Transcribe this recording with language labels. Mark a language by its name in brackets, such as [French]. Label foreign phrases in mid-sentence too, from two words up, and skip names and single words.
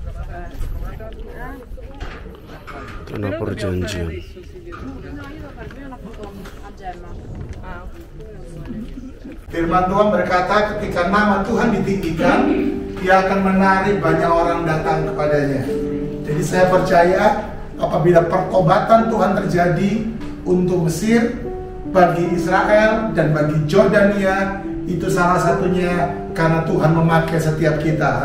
[Indonesian] Karena perjanjian. [Italian] No, io devo fare prima una foto a Gemma. [Indonesian] Firman Tuhan berkata ketika nama Tuhan ditinggikan, Dia akan menarik banyak orang datang kepadanya. Jadi saya percaya apabila pertobatan Tuhan terjadi untuk Mesir, bagi Israel dan bagi Jordania, itu salah satunya karena Tuhan memakai setiap kita.